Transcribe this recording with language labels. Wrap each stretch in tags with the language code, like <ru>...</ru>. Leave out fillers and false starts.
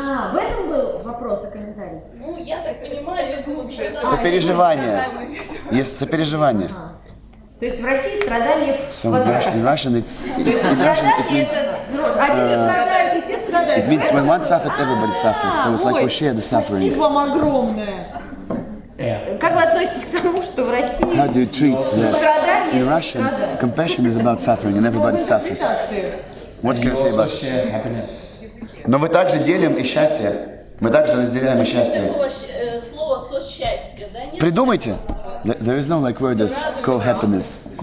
<ru>В этом был вопрос и комментарий. Ну, я так понимаю, глубже. сопереживание. Есть сопереживание. То есть в России страдания в</ru> <en>So in Russian it's</en> <ru>То есть страдание это один страдает, и все страдают.</ru> <en>it means when one suffers, everybody suffers. So it's like we share the suffering.</en> <ru>Спасибо вам огромное. Как вы относитесь к тому, что в России</ru> <en>How do you treat that?</en> <ru>страдание</ru> <en>In Russian, compassion is about suffering, and everybody suffers. What can you say about it?</en> <ru>Но мы также делим и счастье. Мы также разделяем и счастье. Слово «сосчастье», да? Нет? Придумайте.</ru> <en>There is no like word as co-happiness.</en>